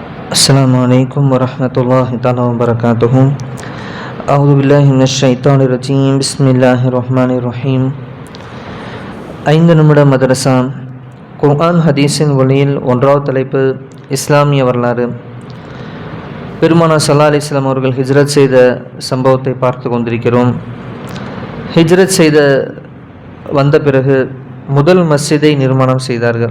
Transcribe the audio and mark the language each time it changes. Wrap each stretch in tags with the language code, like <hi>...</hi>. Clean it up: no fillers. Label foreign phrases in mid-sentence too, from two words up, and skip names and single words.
<ar>السلام عليكم ورحمة الله تعالى وبركاته. أعوذ بالله من الشيطان الرجيم. بسم الله الرحمن الرحيم.</ar> <ta>5 நிமிட மதரசா குர்ஆன் ஹதீஸின் ஒளியில் 1வது தலைப்பு இஸ்லாமிய வரலாறு. பெருமானார்</ta> <ar>صلى الله عليه وسلم</ar> <ta>அவர்கள் ஹிஜ்ரத் செய்த சம்பவத்தை பார்த்து கொண்டிருக்கிறோம். ஹிஜ்ரத் செய்த வந்த பிறகு முதல் மஸ்ஜிதை நிர்மாணம் செய்தார்கள்.</ta>